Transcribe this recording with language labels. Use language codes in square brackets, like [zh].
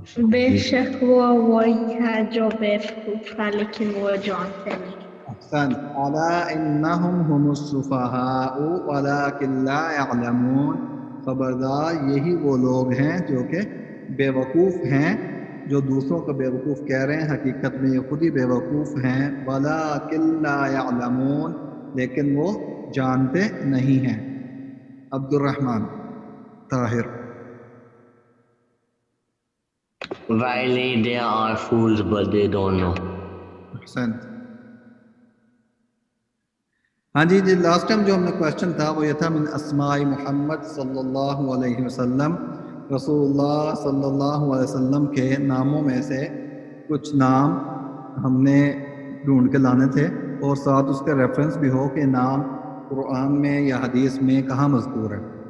[ur] بے شک وہ وہی ہے جو بیوقوف ہے لیکن وہ جانتے نہیں. احسن. [ar] الا انہم هم السفہاء ولکن لا یعلمون. [ur] خبردار یہی وہ لوگ ہیں جو کہ بے وقوف ہیں، جو دوسروں کو بے وقوف کہہ رہے ہیں، حقیقت میں یہ خود ہی بے وقوف ہیں. [ar] ولکن لا یعلمون، [ur] لیکن وہ جانتے نہیں ہیں. عبد الرحمن Tahir. [en] Verily they are fools, but they don't know. [ur] احسن. ہاں جی لاسٹ ٹائم جو ہم نے کویشچن تھا وہ یہ تھا [ar] من اسماء محمد [ur] صلی اللہ علیہ وسلم، رسول اللہ صلی اللہ علیہ وسلم کے ناموں میں سے کچھ نام ہم نے ڈھونڈ کے لانے تھے، اور ساتھ اس کا ریفرنس بھی ہو کہ نام قرآن میں یا حدیث میں کہاں مذکور ہے.